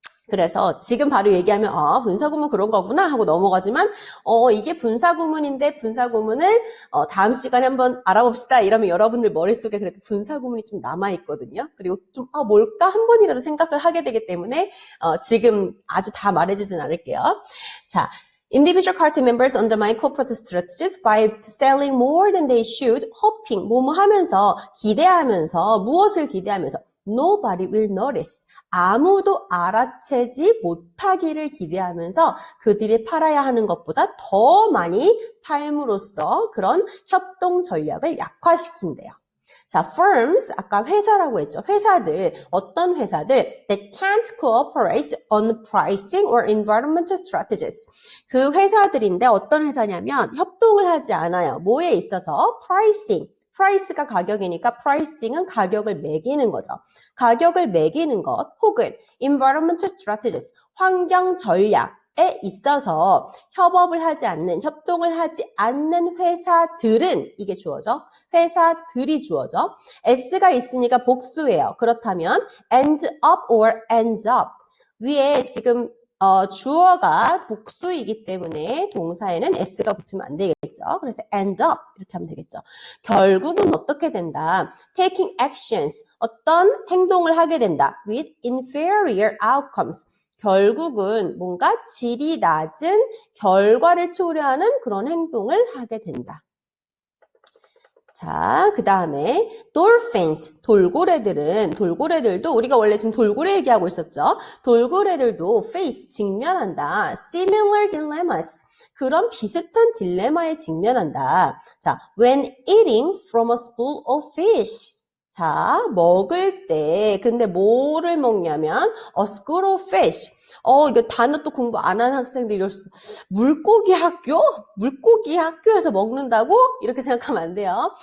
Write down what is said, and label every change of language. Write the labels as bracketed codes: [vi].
[ko] 그래서 지금 바로 얘기하면 분사구문 그런 거구나 하고 넘어가지만 이게 분사구문인데 분사구문을 다음 시간에 한번 알아봅시다 이러면 여러분들 머릿속에 그래도 분사구문이 좀 남아있거든요. 그리고 좀 뭘까 한 번이라도 생각을 하게 되기 때문에 지금 아주 다 말해주진 않을게요. [en] 자, Individual cartel members undermine cooperative strategies by selling more than they should, hoping, [ko] 뭐뭐 하면서, 기대하면서, 무엇을 기대하면서, [en] Nobody will notice. [ko] 아무도 알아채지 못하기를 기대하면서 그들이 팔아야 하는 것보다 더 많이 팔므로써 그런 협동 전략을 약화시킨대요. 자, firms, 아까 회사라고 했죠. 회사들, 어떤 회사들 [en] that can't cooperate on pricing or environmental strategies. [ko] 그 회사들인데 어떤 회사냐면 협동을 하지 않아요. 뭐에 있어서? pricing. price가 가격이니까 pricing은 가격을 매기는 거죠. 가격을 매기는 것 혹은 environmental strategies, 환경 전략에 있어서 협업을 하지 않는, 협동을 하지 않는 회사들은 이게 주어져. 회사들이 주어져. s가 있으니까 복수예요. 그렇다면 [en] end up or ends up. [ko] 위에 지금 주어가 복수이기 때문에 동사에는 s가 붙으면 안 되겠죠. 그래서 end up 이렇게 하면 되겠죠. 결국은 어떻게 된다? [en] taking actions, [ko] 어떤 행동을 하게 된다. [en] with inferior outcomes. [ko] 결국은 뭔가 질이 낮은 결과를 초래하는 그런 행동을 하게 된다. 자, 그 다음에 dolphins, 돌고래들도 우리가 원래 지금 돌고래 얘기하고 있었죠. 돌고래들도 face, 직면한다. [en] similar dilemmas, [ko] 그런 비슷한 딜레마에 직면한다. [en] 자, when eating from a school of fish. [ko] 자, 먹을 때, 근데 뭐를 먹냐면 [en] a school of fish. [ko] 이거 단어 또 공부 안 하는 학생들이 이럴 수, 물고기 학교? 물고기 학교에서 먹는다고? 이렇게 생각하면 안 돼요.